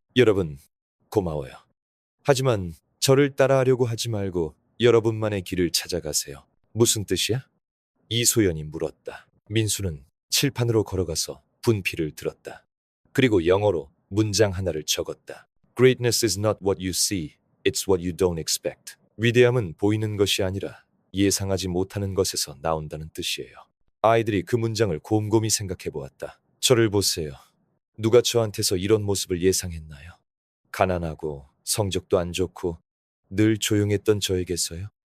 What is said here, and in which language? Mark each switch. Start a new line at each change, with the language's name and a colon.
Korean: 여러분, 고마워요. 하지만 저를 따라하려고 하지 말고 여러분만의 길을 찾아가세요. 무슨 뜻이야? 이소연이 물었다. 민수는 칠판으로 걸어가서 분필을 들었다. 그리고 영어로 문장 하나를 적었다.
English: Greatness is not what you see, it's what you don't expect.
Korean: 위대함은 보이는 것이 아니라 예상하지 못하는 것에서 나온다는 뜻이에요. 아이들이 그 문장을 곰곰이 생각해 보았다. 저를 보세요. 누가 저한테서 이런 모습을 예상했나요? 가난하고 성적도 안 좋고 늘 조용했던 저에게서요?